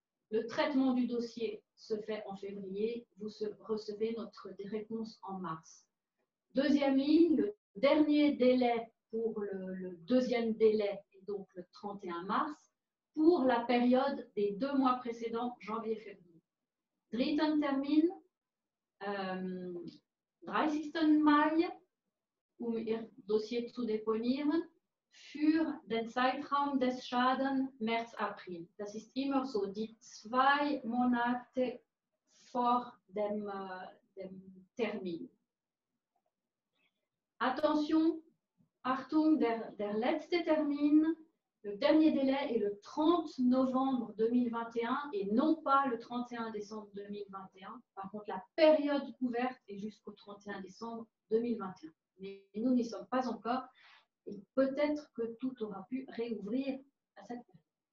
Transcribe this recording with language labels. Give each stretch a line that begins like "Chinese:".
French: Le traitement du dossier se fait en février, vous recevez notre réponse en mars. Deuxième ligne, le dernier délai pour le deuxième délai est donc le 31 mars pour la période des 2 mois précédents, janvier-février.
German: Dritten Termin, 30. Mai, Ihr Dossier zu deponieren, für den Zeitraum des Schadens März-April. Das ist immer so, die 2 Monate vor dem Termin.
French: Attention,
German: Achtung, der letzte Termin,
French: le dernier délai est le 30 novembre 2021 et non pas le 31 décembre 2021. Par contre, la période ouverte est jusqu'au 31 décembre 2021. Mais nous n'y sommes pas encore et peut-être que tout aura pu réouvrir à cette période.